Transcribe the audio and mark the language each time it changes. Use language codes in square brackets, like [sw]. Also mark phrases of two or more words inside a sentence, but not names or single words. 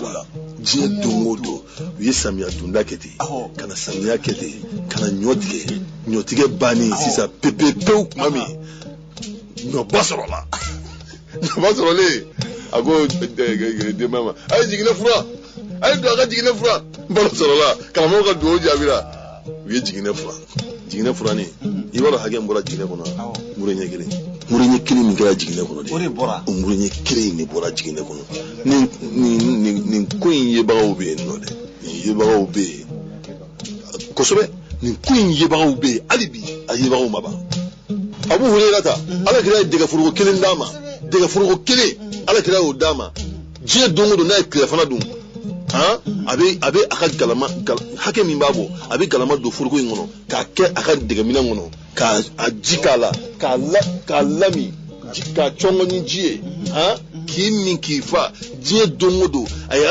[bm] la diɲɛ don o don u ye samiya donda kɛ ten ka na samiya kɛ ten ka na ɲɔtigɛ bannen sisan pewu tuma min ɲɔba sɔrɔla ɲɔba sɔrɔlen a ko denba ma a ye jiginɛ fura a ye don a ka jiginɛ fura balo sɔrɔla karamɔgɔ ka dugawu jaabira u ye jiginɛ fura ni i b'a dɔn hakɛ min bɔra jiginɛ kɔnɔ mure ɲɛ kelen min kɛra jiginɛ kɔnɔ de o mure ɲɛ kelen de bɔra jiginɛ kɔnɔ nin ko in yebagaw bɛ yen nɔ dɛ nin yebagaw bɛ yen kosɛbɛ nin ko in yebagaw bɛ yen hali bi a yebagaw ma ban Abu Hurairah ta Ala kira ye dɛgɛforoko kelen d'a ma dɛgɛforoko kelen Ala kira y'o d'a ma diɲɛ don o don n'a ye tilefana dun a bɛ a ka galama hakɛ min b'a bɔ a bɛ galama don foroko in kɔnɔ k'a kɛ a ka dɛgɛminɛ kɔnɔ k'a ji k'a la k'a lami k'a cɔngɔ ni ji ye k'i min k'i fa diɲɛ don o don a ye